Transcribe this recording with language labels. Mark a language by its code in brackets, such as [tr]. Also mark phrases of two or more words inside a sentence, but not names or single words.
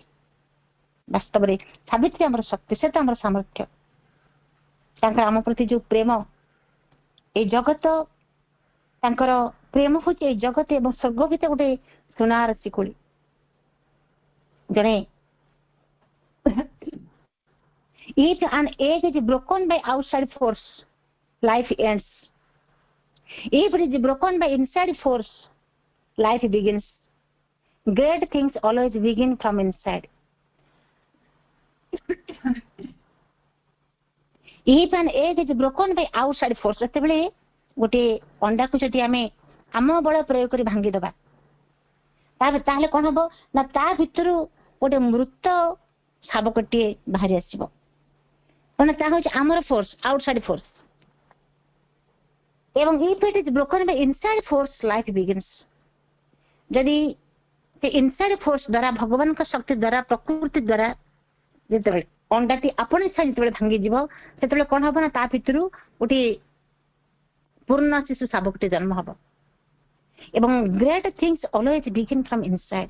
[or] ବାସ୍ତବରେ ସାବିତ୍ରୀ ଆମର ଶକ୍ତି, ସେ ତ ଆମର ସାମର୍ଥ୍ୟ। ତାଙ୍କର ଆମ ପ୍ରତି ଯୋଉ ପ୍ରେମ, ଏଇ ଜଗତ ତାଙ୍କର ପ୍ରେମ ହଉଛି ଏଇ ଜଗତ ଏବଂ ସ୍ୱର୍ଗ ଭିତରେ ଗୋଟେ ସୁନାର ଶିକୁଳି। [en] ଜଣେ if an egg is broken by outside force, life ends. If it is broken by inside force, life begins. Great things always begin from inside. If an egg is broken by outside force, [or] ଯେତେବେଳେ ଗୋଟେ ଅଣ୍ଡାକୁ ଯଦି ଆମେ ଆମ ବଳ ପ୍ରୟୋଗ କରି ଭାଙ୍ଗିଦବା ତାହେଲେ କଣ ହବ ନା ତା ଭିତରୁ ଗୋଟେ ମୃତ ଶାବକଟିଏ ବାହାରି ଆସିବ। କାରଣ ତାହା ହଉଛି ଆମର ଫୋର୍ସ, [en] outside force. ଏବଂ if it is broken by inside force, life begins. [or] ଯଦି ସେ [en] inside force [or] ଦ୍ୱାରା ଭଗବାନଙ୍କ ଶକ୍ତି ଦ୍ୱାରା ପ୍ରକୃତି ଦ୍ୱାରା ଯେତେବେଳେ ଅଣ୍ଡାଟି ଆପଣ ଇଚ୍ଛା ଯେତେବେଳେ ଭାଙ୍ଗିଯିବ ସେତେବେଳେ କଣ ହବ ନା ତା ଭିତରୁ ଗୋଟିଏ ପୂର୍ଣ୍ଣ ଶିଶୁ ଶାବକଟି ଜନ୍ମ ହବ। [en] ଏବଂ great things always begin from inside.